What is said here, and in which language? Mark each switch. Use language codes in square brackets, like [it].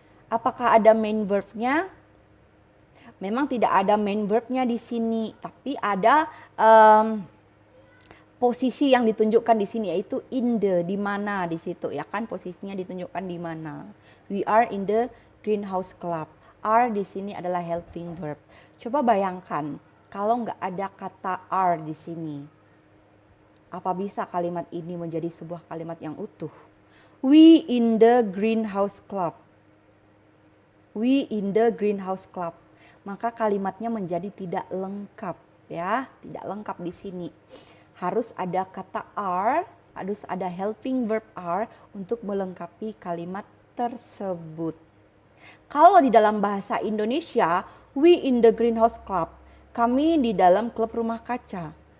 [id] Apakah ada main verbnya? Memang tidak ada main verbnya di sini, tapi ada posisi yang ditunjukkan di sini, yaitu in the, di mana di situ ya kan, posisinya ditunjukkan di mana. [en] We are in the greenhouse club. [id] Are di sini adalah helping verb. Coba bayangkan kalau nggak ada kata are di sini. Apa bisa kalimat ini menjadi sebuah kalimat yang utuh? [en] We in the greenhouse club. We in the greenhouse club. [id] Maka kalimatnya menjadi tidak lengkap ya, tidak lengkap di sini. Harus ada kata are, harus ada helping verb are untuk melengkapi kalimat tersebut. Kalau di dalam bahasa Indonesia, [en] we in the greenhouse club, [id] kami di dalam klub rumah kaca.